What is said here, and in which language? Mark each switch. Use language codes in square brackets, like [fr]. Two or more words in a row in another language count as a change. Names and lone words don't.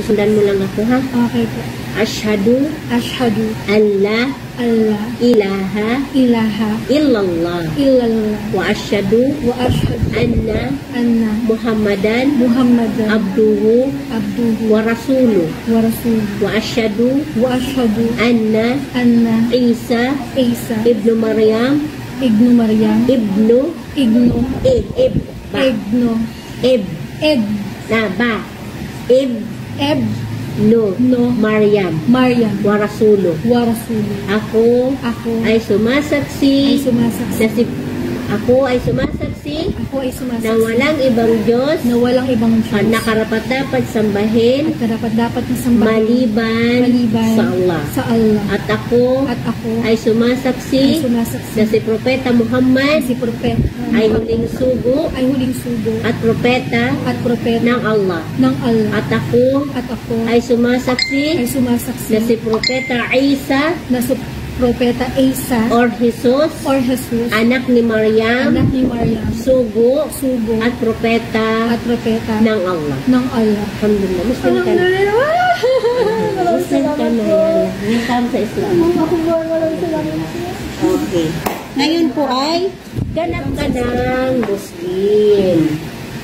[tl] Sundan mo lang ako, ha? Okay po. [ar] أشهد أن لا إله إلا الله وأشهد أن محمدا عبده ورسوله وأشهد أن عيسى ابن مريم مريم ورسوله wa ashhadu anna Isa ibnu Maryam Maryam wa rasuluh. [tl] Ako ay sumasaksi na walang ibang Diyos na karapat-dapat sambahin maliban sa Allah. At ako ay sumasaksi na si Propeta Muhammad ay huling sugo at propeta ng Allah. At ako ay sumasaksi na si Propeta Isa or Jesus anak ni Maryam sugo at propeta ng Allah. Alhamdulillah. Muslim ka na. Muslim ka na yan. Welcome sa Islam. Okay. Ngayon po ay ganap ka ng Muslim.